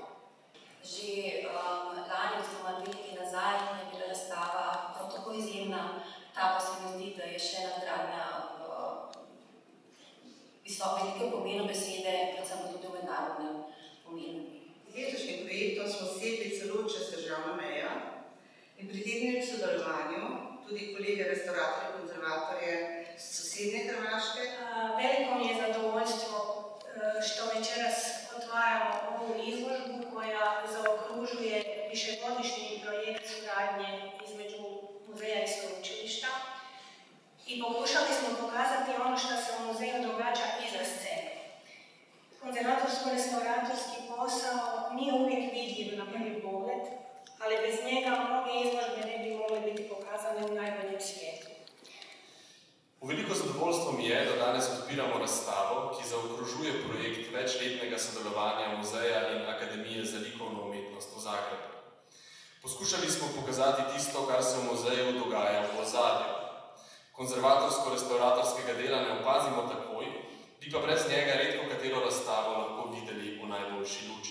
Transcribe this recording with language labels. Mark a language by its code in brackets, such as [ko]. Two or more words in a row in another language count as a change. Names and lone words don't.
[sl] Že lani oziroma 2 leti nazaj je bila razstava prav tako izjemna, ta pa se mi zdi, da je še nadgradnja velikega pomena besede, predvsem pa tudi v mednarodnem pomenu. Z letošnjim projektom smo segli celo čez državno mejo in pritegnili v sodelovanju tudi kolege restauratorje, konzervatorje z sosednje Hrvaške. [hr] Veliko mi je zadovoljstvo što večeras otvaramo ovu izložbu koja zaokružuje višegodišnji projekt suradnje između muzeja i sveučilišta i pokušali smo pokazati ono što se u muzeju događa iza scene. Konzervatorsko-restauratorski posao nije uvijek vidljiv na prvi pogled, ali bez njega mnoge izložbe ne bi mogle biti pokazane u najboljem svijetu. [sl] Veliko zadovoljstvo mi je, da danes odpiramo razstavo, ki zaokrožuje projekt večletnega sodelovanja Muzeja in Akademije za likovno umetnost v Zagrebu. Poskušali smo pokazati tisto, kar se v muzeju dogaja v ozadju. Konzervatorsko-restauratorskega dela ne opazimo takoj, bi pa brez njega redko katero razstavo lahko videli v najboljši luči.